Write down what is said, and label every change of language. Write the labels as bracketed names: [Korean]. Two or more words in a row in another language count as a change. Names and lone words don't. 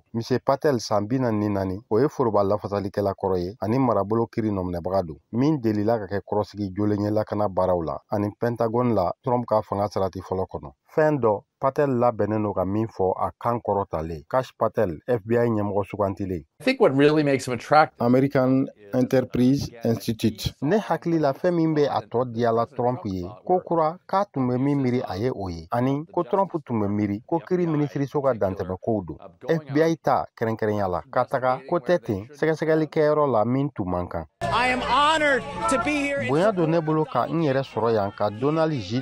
[Bambara] Mise Patel san 44 o ye foroba lafasalikɛla kɔrɔ ye ani marabolo kiiri nɔminɛbaga don min delila ka kɛ kɔrɔsigi jolen ye lakana baaraw la ani Pentagon la Trump ka fanga sarati fɔlɔ kɔnɔ. Fɛn dɔ Patel labɛnnen don ka min fɔ a kan kɔrɔtalen. Kash Patel, FBI ɲɛmɔgɔ sugantilen. [English] I think what really makes him attractive. American Enterprise Institute. [Bambara] Ne hakili la fɛn min bɛ a tɔ diyala Trump ye ko kura k'a tun bɛ min miiri a ye o ye, ani ko Trump tun bɛ miiri ko kiiri minisiriso ka dantɛmɛkow don. FBI ta kɛrɛnkɛrɛnya la ka taga ko tɛ ten sɛgɛsɛgɛlikɛyɔrɔ la min tun man kan. Bonya don ne bolo ka n yɛrɛ sɔrɔ yan ka Donald J.